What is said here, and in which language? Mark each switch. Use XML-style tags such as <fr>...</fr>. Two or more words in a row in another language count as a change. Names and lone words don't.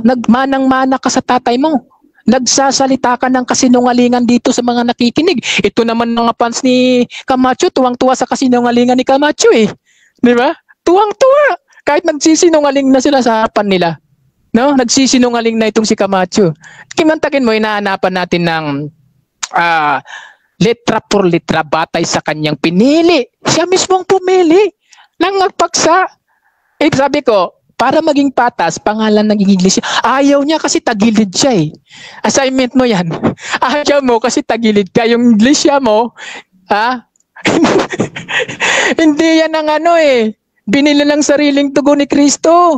<tl>Nagmanang-mana ka sa tatay mo. Nagsasalita ka ng kasinungalingan dito sa mga nakikinig. Ito naman mga fans ni Camacho, tuwang-tuwa sa kasinungalingan ni Camacho Di ba? Tuwang-tuwa. Kahit nagsisinungaling na sila sa harapan nila. No? Nagsisinungaling na itong si Camacho. Kimantakin mo, hinahanapan natin ng</tl> <es>letra por letra</es> <tl>batay sa kanyang pinili. Siya mismo ang pumili ng magpaksa. Sabi ko, para maging patas, pangalan ng iglesia. Ayaw niya kasi tagilid siya Assignment mo yan. Ayaw mo kasi tagilid ka. Yung iglesia mo, hindi yan ang binili ng sariling tugon ni Kristo.</tl>